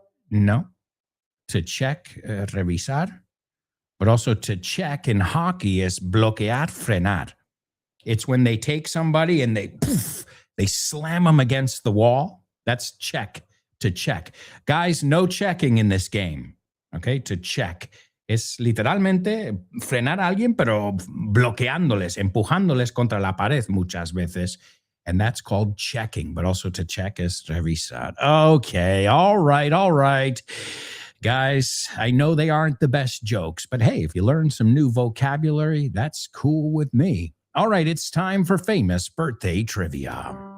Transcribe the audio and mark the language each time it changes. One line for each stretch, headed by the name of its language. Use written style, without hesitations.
English: No. To check, revisar. But also to check in hockey is bloquear, frenar. It's when they take somebody and they slam them against the wall. That's check, to check. Guys, no checking in this game. Okay, to check.
Spanish: Es literalmente frenar a alguien, pero bloqueándoles, empujándoles contra la pared muchas veces.
English: And that's called checking. But also to check is revisar. Okay, all right. Guys, I know they aren't the best jokes, but hey, if you learn some new vocabulary, that's cool with me. All right, it's time for famous birthday trivia.